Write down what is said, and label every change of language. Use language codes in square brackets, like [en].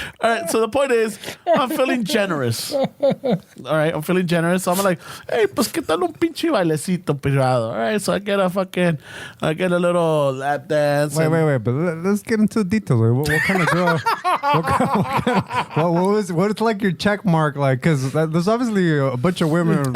[en] All right. So the point is, I'm feeling generous. All right. I'm feeling generous. So I'm like, hey, [es] pues qué tal un pinche bailecito privado. [en] All right. So I get a little lap dance. Wait. But let's get into the details. What kind of girl? What is like your check mark like? Because there's obviously a bunch of women.